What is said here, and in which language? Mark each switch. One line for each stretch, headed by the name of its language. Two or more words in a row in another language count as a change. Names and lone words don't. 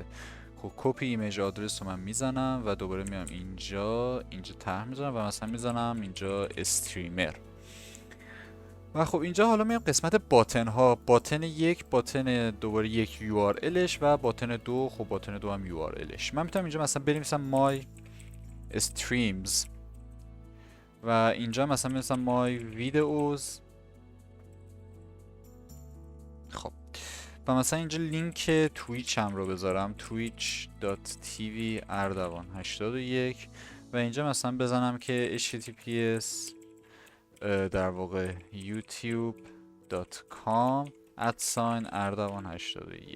Persian: خب
English: copy image address
Persian: رو من میزنم و دوباره میام اینجا طرح میزنم و مثلا میزنم اینجا استریمر. و خب اینجا حالا میام قسمت باتن ها، باتن یک، باتن دوباره یک URLش و باتن دو، خب باتن دو هم URLش. من میتونم اینجا مثلا بنویسم
English: my streams
Persian: و اینجا مثلا بنویسم
English: my videos.
Persian: خب و مثلا اینجا لینک تویچ هم رو بذارم twitch.tv اردوان81 و اینجا مثلا بزنم که https در واقع youtube.com @اردوان81.